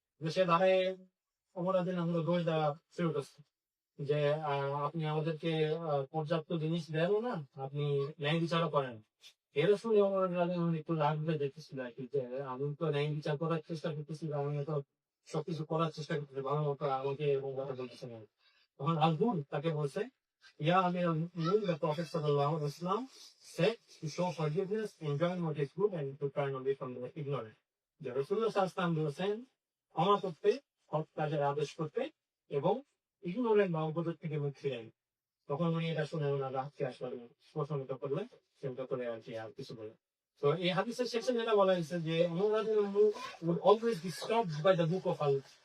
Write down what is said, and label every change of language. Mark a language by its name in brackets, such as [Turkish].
[Bangla] যে সে দাঁড়ায় ওমর রাদিয়াল্লাহু দোষ দেওয়া শুরু করছে, যে আপনি আমাদেরকে পর্যাপ্ত জিনিস দেন না, আপনি ন্যায় বিচারও করেন। এর শুনে ওমর রাদিয়াল্লাহু একটু রাগ হয়ে দেখতেছিল আর কি, যে আমি তো ন্যায় বিচার করার চেষ্টা করতেছি, আমি তো সবকিছু করার চেষ্টা করতেছে ভালো মতো আমাকে এরকম কথা বলতেছে না। তখন আল-হুর তাকে বলছে, [English] ইয়া আমির আল-মুমিনিন, the Prophet sallallahu alaihi wasallam said to show forgiveness, enjoy what is good and to turn away from the ignorant. [Bangla] যে রাসূলুল্লাহ সাল্লাল্লাহু আলাইহি ওয়াসাল্লাম বলেছেন ক্ষমা করতে, সৎ কাজের আদেশ করতে এবং ইগনোরেন্ট বা অপরাধ থেকে মুখ ফিরাই। তখন উনি এটা শুনে ওনার রাগকে আসলে প্রশমিত করলেন, সেটা করে আর কি আর কিছু বলে। তো এই হাদিসের শেষে যেটা বলা হয়েছে যে অনুরাগের মুখ [English] would always be stopped by the book of Allah.